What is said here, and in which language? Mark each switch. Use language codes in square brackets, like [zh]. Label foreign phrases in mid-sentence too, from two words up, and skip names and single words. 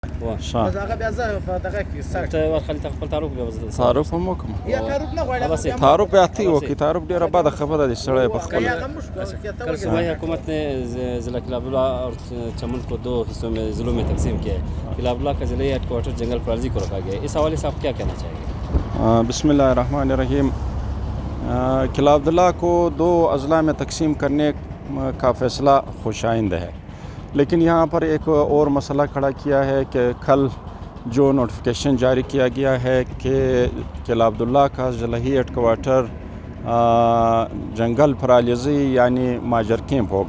[ps] بس هغه بیا زه په دغه کې سټ ته ورخلي خپل تعارف بیا وزه تعارف هم وکم یا تعارف نه غواړي تعارف بیا تی وکي تعارف ډیره بده خبره دي سړی په خپل یا هم مشکل [ur] کل صوبائی حکومت نے ضلع کلاب اللہ اور چمن کو 2 حصوں میں ضلعوں میں تقسیم کیا ہے. کلاب اللہ کا ضلعی ہیڈ کوارٹر جنگل پرازی کو رکھا گیا ہے. اس حوالے سے آپ کیا کہنا چاہیں گے؟ [ar] بسم اللہ الرحمن الرحیم. [ur] کلاب اللہ کو 2 اضلاع میں تقسیم کرنے کا فیصلہ خوش آئند ہے، لیکن یہاں پر ایک اور مسئلہ کھڑا کیا ہے کہ کل جو نوٹیفیکیشن جاری کیا گیا ہے کہ کلاب اللہ کا ضلعی ہیڈ کوارٹر جنگل پرالیزی یعنی ماجر کیمپ ہوگا.